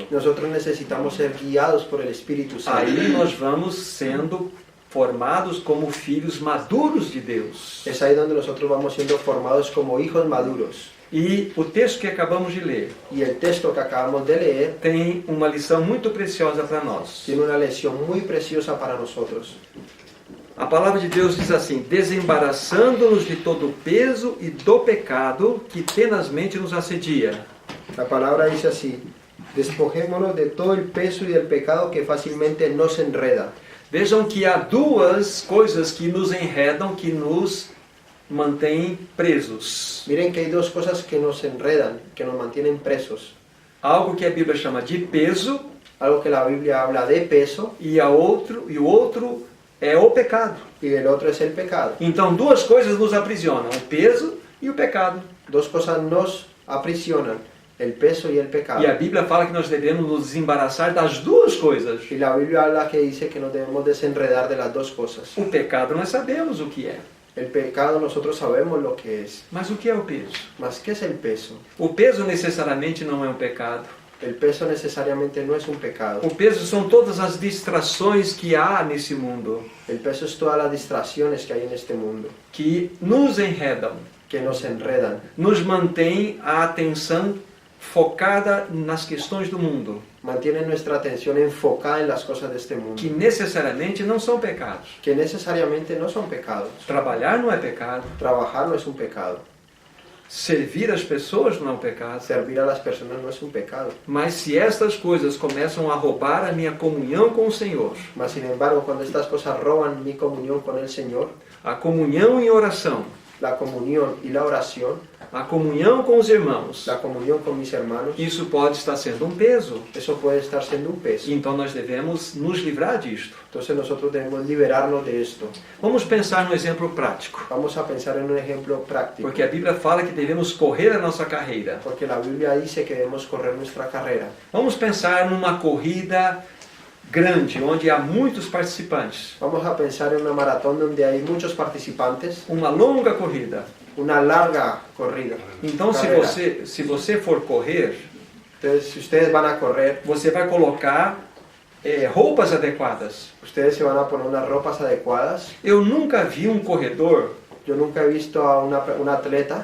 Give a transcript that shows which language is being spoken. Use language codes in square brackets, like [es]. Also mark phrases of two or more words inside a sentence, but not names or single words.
[es] nosotros necesitamos ser guiados por el Espíritu Santo. [pt] Aí nós vamos sendo formados como filhos maduros de Deus. [es] Es ahí donde nosotros vamos siendo formados como hijos maduros. [pt] E o texto que acabamos de ler [es] Y el texto que acabamos de leer [pt] tem uma lição muito preciosa para nós. [es] tiene una lección muy preciosa para nosotros. [pt] A palavra de Deus diz assim: desembaraçando-nos de todo o peso e do pecado que tenazmente nos assedia. [es] La palabra dice así: despojémonos de todo el peso y del pecado que fácilmente nos enreda. [pt] Vejam que há duas coisas que nos enredam, que nos mantêm presos. [es] Miren que hay dos cosas que nos enredan, que nos mantienen presos. [pt] Algo que a Bíblia chama de peso [es] Algo que la Biblia habla de peso [pt] e o outro é o pecado. [es] y el otro es el pecado. [pt] Então, duas coisas nos aprisionam: o peso e o pecado. [es] Dos cosas nos aprisionan, el peso y el pecado. [pt] E a Bíblia fala que nós devemos nos desembaraçar das duas coisas. [es] Y la Biblia habla que dice que nos debemos desenredar de las dos cosas. [pt] O pecado nós sabemos o que é, [es] El pecado nosotros sabemos lo que es. [pt] mas o que é o peso? [es] Mas ¿qué es el peso? [pt] O peso necessariamente não é um pecado. [es] El peso necesariamente no es un pecado. [pt] O peso são todas as distrações que há nesse mundo, [es] El peso es todas las distracciones que hay en este mundo, [pt] que nos enredam, [es] que nos enredan, [pt] nos mantém a atenção focada nas questões do mundo, [es] mantienen nuestra atención enfocada en las cosas de este mundo, [pt] que necessariamente não são pecados. [es] que necesariamente no son pecados. [pt] Trabalhar não é pecado, [es] Trabajar no es un pecado, [pt] servir as pessoas não é um pecado. [es] servir a las personas no es un pecado. [pt] Mas se estas coisas começam a roubar a minha comunhão com o Senhor, [es] Mas sin embargo, cuando estas cosas roban mi comunión con el Señor, [pt] a comunhão em oração, [es] la comunión y la oración, [pt] a comunhão com os irmãos, [es] la comunión con mis hermanos, [pt] isso pode estar sendo um peso. [es] eso puede estar siendo un peso. [pt] Então nós devemos nos livrar disto. [es] Entonces nosotros debemos liberarnos de esto. [pt] Vamos pensar no exemplo prático, [es] Vamos a pensar en un ejemplo práctico, [pt] porque a Bíblia fala que devemos correr a nossa carreira. [es] porque la Biblia dice que debemos correr nuestra carrera. [pt] Vamos pensar numa corrida grande, onde há muitos participantes. [es] Vamos a pensar en una maratón donde hay muchos participantes, [pt] Uma longa corrida. [es] una larga corrida. [pt] Então, Carreira. se você for correr, [es] Entonces, si ustedes van a correr, [pt] você vai colocar roupas adequadas. [es] ustedes se van a poner unas ropas adecuadas. [pt] Eu nunca vi um corredor [es] Yo nunca he visto a un atleta